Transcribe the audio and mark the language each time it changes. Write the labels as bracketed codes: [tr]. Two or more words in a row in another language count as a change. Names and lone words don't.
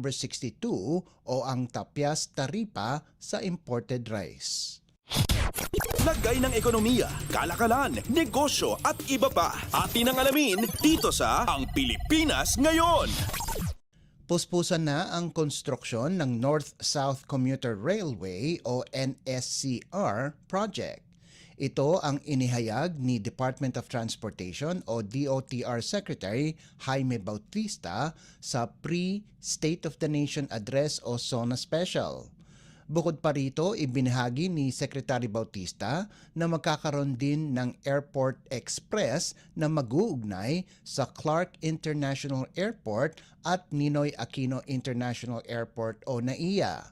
[tl] 62 o ang tapyas taripa sa [en] imported rice. [tl] Lagay ng ekonomiya, kalakalan, negosyo at iba pa. Atin ang alamin dito sa Ang Pilipinas Ngayon. Puspusan na ang konstruksyon ng North-South Commuter Railway o NSCR project. Ito ang inihayag ni Department of Transportation o DOTR Secretary Jaime Bautista sa pre-State of the Nation Address o SONA Special. Bukod pa rito, ibinahagi ni Secretary Bautista na magkakaroon din ng Airport Express na mag-uugnay sa Clark International Airport at Ninoy Aquino International Airport o NAIA.